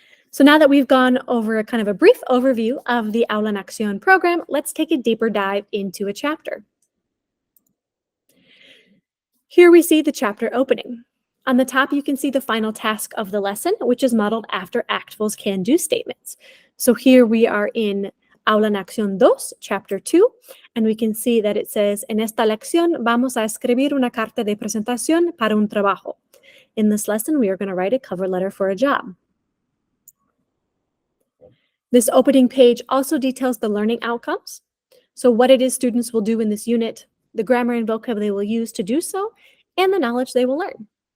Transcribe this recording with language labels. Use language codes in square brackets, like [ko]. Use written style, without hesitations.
[en] So now that we've gone over a kind of a brief overview of the AULA en Acción program, let's take a deeper dive into a chapter. Here we see the chapter opening. On the top, you can see the final task of the lesson, which is modeled after ACTFL's can-do statements. So here we are in AULA en Acción 2, Chapter 2, and we can see that it says, [es] en esta lección vamos a escribir una carta de presentación para un trabajo. [en] In this lesson, we are going to write a cover letter for a job. This opening page also details the learning outcomes. So what it is students will do in this unit, the grammar and vocab they will use to do so, and the knowledge they will learn.